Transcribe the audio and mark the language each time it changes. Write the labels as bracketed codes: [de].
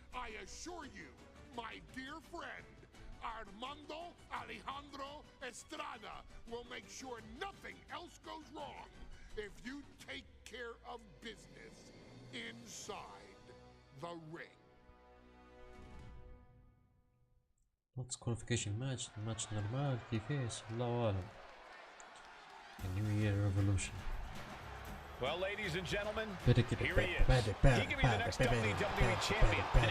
[en] I assure you, my dear friend, Armando Alejandro Estrada will make sure nothing else goes wrong if you take care of business inside the ring. What's qualification match? Match normal [ar] كيفاش؟ الله أعلم. [en] New Year Revolution. Well, ladies and gentlemen, here he is. He can be the next WWE champion.